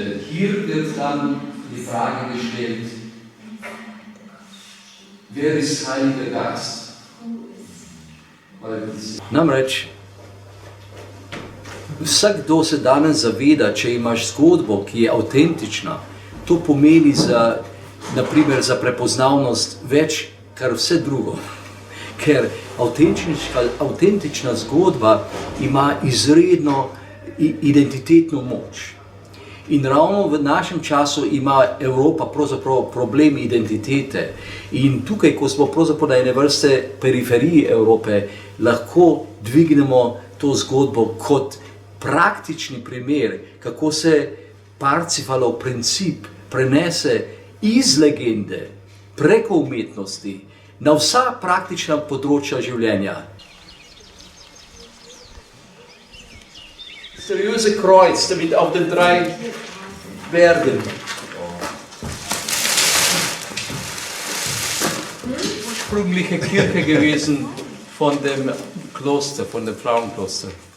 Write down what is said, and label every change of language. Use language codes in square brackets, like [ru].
[de] Hier wird dann die Frage gestellt, wer ist Heiliger Geist? [sl] Namreč, vsakdo se danes zaveda, če imaš zgodbo, ki je avtentična, to pomeni za, naprimer, za prepoznavnost več, kar vse drugo. Ker avtentična zgodba ima izredno identitetno moč. In ravno v našem času ima Evropa pravzaprav problem identitete. In tukaj, ko smo pravzaprav na ene vrste periferiji Evrope, lahko dvignemo to zgodbo kot praktični primer, kako se Parsifalov princip prenese iz legende preko umetnosti na vsa praktična področja življenja. [de] Mysteriöse Kreuz, damit auf den 3 Bergen. Ursprüngliche Kirche gewesen von dem Kloster, von dem Frauenkloster.